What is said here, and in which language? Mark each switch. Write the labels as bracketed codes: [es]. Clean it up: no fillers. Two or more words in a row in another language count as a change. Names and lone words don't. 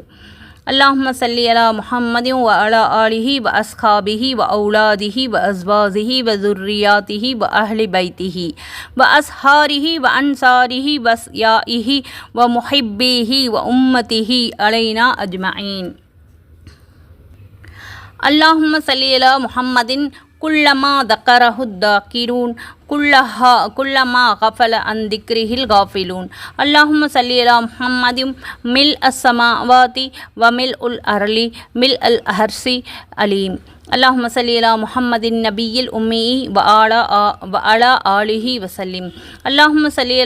[ar] اللهم صل على محمد و على آله و أصحابه و أولاده و أزواجه و ذُرِّيَّاتِهِ و أهل بيته و أصهاره و أنصاره و أشياعه و محبيه و أمته علينا أجمعين. اللهم صل على محمد كلما ذكره الذاكرون كلما غفل عن ذكره الغافلون اللهم صل على محمد ملء السماوات وملء الأرض ملء الأرض عليم اللهم صل على محمد النبي الأمي وعلى آله وسلم اللهم صل على